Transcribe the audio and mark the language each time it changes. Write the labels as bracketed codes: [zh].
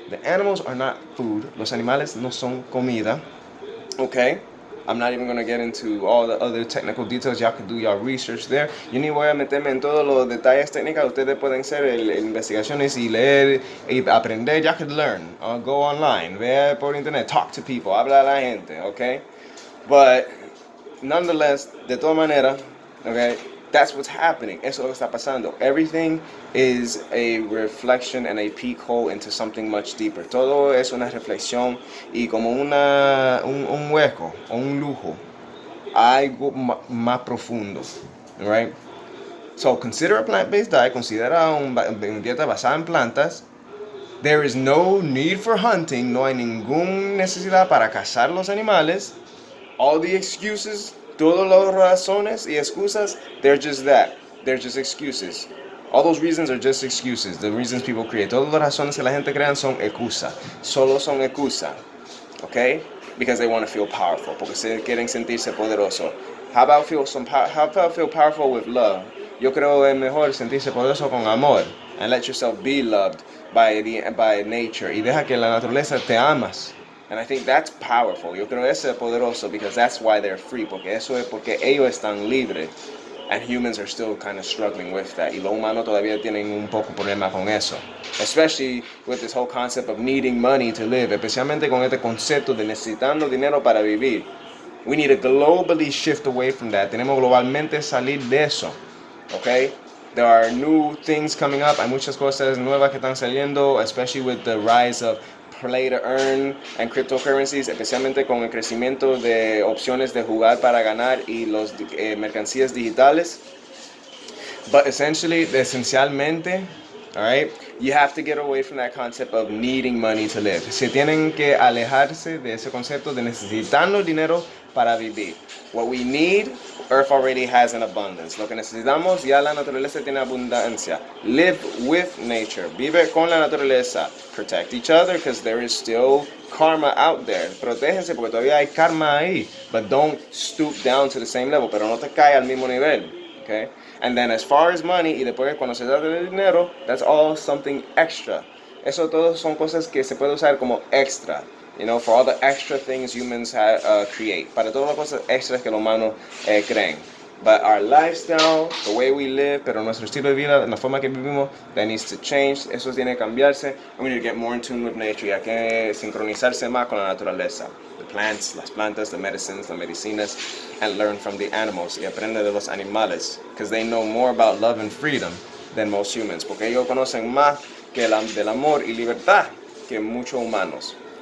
[en] The animals are not food. [es] Los animales no son comida. [en] Okay? I'm not even going to get into all the other technical details. Y'all can do your research there. [es] Yo ni voy a meterme en todos los detalles técnicos. Ustedes pueden hacer investigaciones y leer y aprender. [en] Y'all can learn. Go online. [es] Ve por internet. [en] Talk to people. [es] Habla a la gente. [en] Okay? But nonetheless, [es] de todas maneras, [en] okay, that's what's happening. [es] Eso es lo que está pasando. [en] Everything is a reflection and a peek hole into something much deeper. [es] Todo es una reflexión y como un hueco o un lujo, algo más profundo. [en] Right? So consider a plant-based diet. [es] Considera una dieta basada en plantas. [en] There is no need for hunting. [es] No hay ninguna necesidad para cazar los animales. [en] All the excuses, [es] todas las razones y excusas, [en] they're just that. They're just excuses. All those reasons are just excuses. The reasons people create. [es] Todas las razones que la gente crean son excusa. Solo son excusa. Okay? [en] Because they want to feel powerful. [es] Porque se quieren sentirse poderoso. [en] How about feel powerful with love? [es] Yo creo es mejor sentirse poderoso con amor. [en] And let yourself be loved by nature. [es] Y deja que la naturaleza te amas. [en] And I think that's powerful. [es] Yo creo que eso es poderoso [en] because that's why they're free. [es] Porque eso es porque ellos están libres. [en] And humans are still kind of struggling with that. [es] Y los humanos todavía tienen un poco problema con eso. [en] Especially with this whole concept of needing money to live. [es] Especialmente con este concepto de necesitando dinero para vivir. [en] We need to globally shift away from that. [es] Tenemos globalmente salir de eso. [en] Okay? There are new things coming up. [es] Hay muchas cosas nuevas que están saliendo. [en] Especially with the rise of play to earn and cryptocurrencies, [es] especialmente con el crecimiento de opciones de jugar para ganar y los mercancías digitales. [en] But esencialmente, all right, you have to get away from that concept of needing money to live. [es] Se tienen que alejarse de ese concepto de necesitando dinero para vivir. [en] What we need, Earth already has an abundance. [es] Lo que necesitamos, ya la naturaleza tiene abundancia. [en] Live with nature. [es] Vive con la naturaleza. [en] Protect each other because there is still karma out there. [es] Protéjense porque todavía hay karma ahí. [en] But don't stoop down to the same level. [es] Pero no te cae al mismo nivel. Okay? [en] And then as far as money, [es] y después cuando se trata de dinero, [en] that's all something extra. [es] Eso todos son cosas que se puede usar como extra. [en] You know, for all the extra things humans create. [es] Para todas las cosas extras que los humanos creen. [en] But our lifestyle, the way we live, [es] pero nuestro estilo de vida, la forma que vivimos, [en] that needs to change. [es] Eso tiene que cambiarse. [en] And we need to get more in tune with nature. [es] Y hay que sincronizarse más con la naturaleza. [en] The plants, [es] las plantas, [en] the medicines, [es] las medicinas, [en] and learn from the animals. [es] Y aprende de los animales. [en] Because they know more about love and freedom than most humans. [es] Porque ellos conocen más que del amor y libertad que muchos humanos.